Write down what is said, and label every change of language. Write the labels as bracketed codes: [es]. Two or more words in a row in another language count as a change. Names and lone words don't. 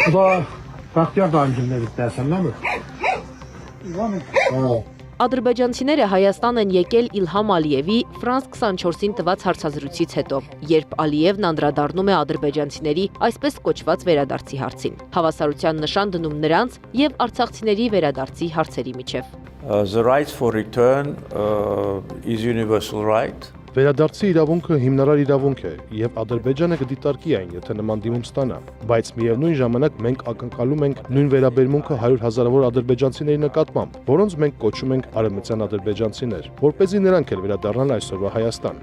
[hy] Ադրբեջանցիները Հայաստան են եկել Իլհամ Ալիևի Ֆրանս 24-ին տված հարցազրույցից հետո, երբ Ալիևն անդրադառնում է ադրբեջանցիների այսպես կոչված վերադարձի հարցին։ Հավասարության նշան դնում նրանց եւ արցախցիների վերադարձի հարցերի միջև։ [en] The right for return is universal right. [hy] Վերադարձի իրավունքը հիմնարար իրավունք է, եւ Ադրբեջանը կդիտարկի այն, եթե նման դիմում ստանա, բայց միևնույն ժամանակ մենք ակնկալում ենք նույն վերաբերմունքը 100,000-ավոր ադրբեջանցիների նկատմամբ, որոնց մենք կոչում ենք արևմտյան ադրբեջանցիներ, որպեսզի նրանք էլ վերադառնան այսօրվա Հայաստան։